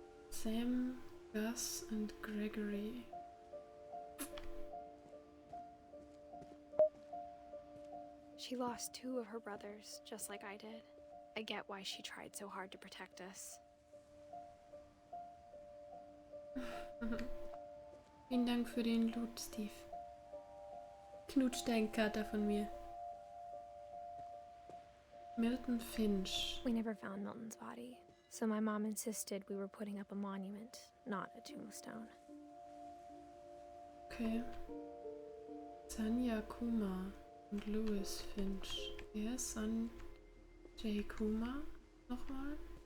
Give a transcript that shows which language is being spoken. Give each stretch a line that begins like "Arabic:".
English: Sam, Gus, and Gregory. She lost 2 of her brothers, just like I did. I get why she tried so hard to protect us.
German: Vielen Dank für den Loot, Steve. Knutsch dein Kater von mir.
English: Milton Finch. We never found Milton's body, so my mom insisted we were putting up a monument, not a tombstone.
German: Okay. Sanya Kuma und Louis Finch. Wer ist Sanjay Kuma? Nochmal?